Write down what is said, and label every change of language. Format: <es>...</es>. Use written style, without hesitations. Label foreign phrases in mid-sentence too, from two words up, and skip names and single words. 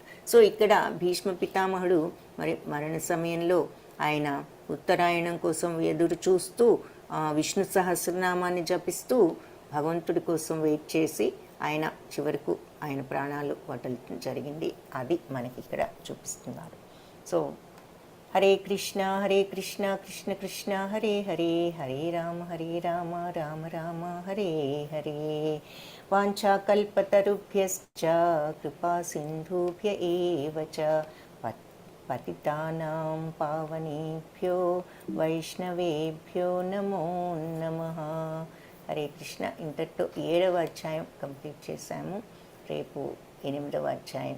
<te>సో ఇక్కడ భీష్మ పితామహుడు మరి మరణ సమయంలో ఆయన ఉత్తరాయణం కోసం ఎదురు చూస్తూ విష్ణు సహస్రనామాన్ని జపిస్తూ భగవంతుడి కోసం వెయిట్ చేసి ఆయన చివరకు ఆయన ప్రాణాలు వదలటం జరిగింది. అది మనకి ఇక్కడ చూపిస్తున్నారు. సో</te> <sa>హరే కృష్ణ కృష్ణ కృష్ణ హరే హరే, హరే రామ రామ రామ హరే హరే. వాంఛాకల్పతరుభ్యశ్చ కృపా సింధుభ్య ఏవ చ పతితానాం పావనేభ్యో వైష్ణవేభ్యో నమో నమః. హరే కృష్ణ.</sa> <te>ఇంతటితో 7వ అధ్యాయం కంప్లీట్ చేశాము. రేపు 8వ అధ్యాయం</te>